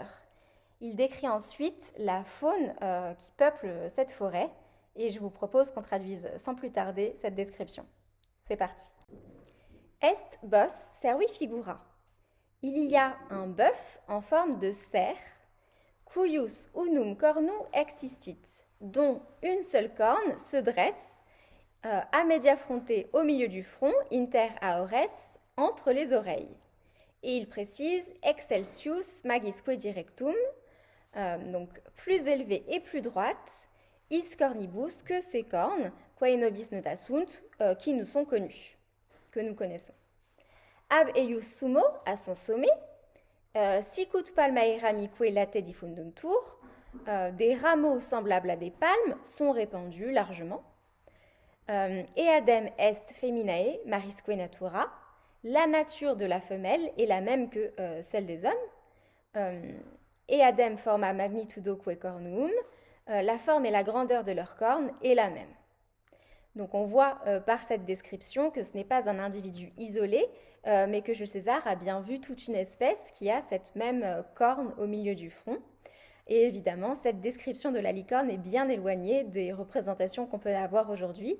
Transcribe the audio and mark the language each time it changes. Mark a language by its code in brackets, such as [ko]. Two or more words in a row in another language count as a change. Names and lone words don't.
[fr] Il décrit ensuite la faune qui peuple cette forêt et je vous propose qu'on traduise sans plus tarder cette description. C'est parti. [la] Est bos servi figura. [fr] Il y a un bœuf en forme de cerf, [la] cuius unum cornu existit, [fr] dont une seule corne se dresse à [la] media fronte [fr] au milieu du front, [la] inter aores, [fr] entre les oreilles. Et il précise [la] excelsius magisque directum, [fr] donc plus élevée et plus droite, [la] is cornibus, [fr] que ces cornes, [la] quae nobis nota sunt, [fr] qui nous sont connues, que nous connaissons. [la] Ab eius sumo, [fr] à son sommet, [la] sicut palmae ramique late diffunduntur, [fr] des rameaux semblables à des palmes sont répandus largement. [la] Eadem est feminae marisque natura, [fr] la nature de la femelle est la même que celle des hommes. [la] Eadem forma magnitudoque cornuum, [fr] la forme et la grandeur de leurs cornes est la même. Donc on voit par cette description que ce n'est pas un individu isolé, mais que Jules César a bien vu toute une espèce qui a cette même corne au milieu du front. Et évidemment, cette description de la licorne est bien éloignée des représentations qu'on peut avoir aujourd'hui.